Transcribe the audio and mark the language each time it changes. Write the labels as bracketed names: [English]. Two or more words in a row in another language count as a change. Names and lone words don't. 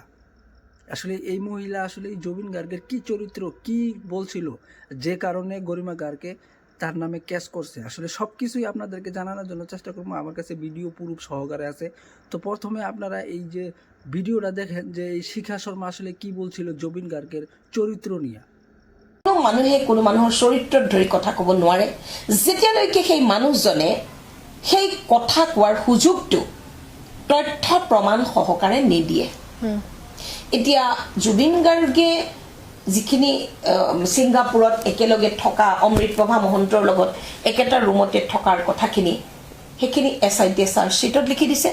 [Bangla] আসলে এই মহিলা আসলে এই জুবিন গার্গের কি চরিত্র, কি বলছিল, যে কারণে গরিমা গার্গকে তার নামে ক্যাচ করছে, আসলে সব কিছুই আপনাদেরকে জানানোর জন্য চেষ্টা করবো। আমার কাছে [English] video proof [Bangla] সহকারে আছে। তো প্রথমে আপনারা এই যে ভিডিওটা দেখেন যে এই শিখা শর্মা আসলে কি বলছিল জুবিন গার্গের চরিত্র নিয়ে। [Assamese] কোনো মানুহে কোনো মানুহৰ চৰিত্ৰত ধৰি কথা ক'ব নোৱাৰে যেতিয়ালৈকে সেই মানুহজনে সেই কথা কোৱাৰ সুযোগটো তথ্য প্ৰমাণ সহকাৰে নিদিয়ে। এতিয়া জুবিন গাৰ্গে যিখিনি ছিংগাপুৰত একেলগে থকা অমৃতপ্ৰভা মহন্তৰ লগত একেটা ৰুমতে থকাৰ কথাখিনি সেইখিনি SIT চাৰ্জশ্বিটত লিখি দিছে।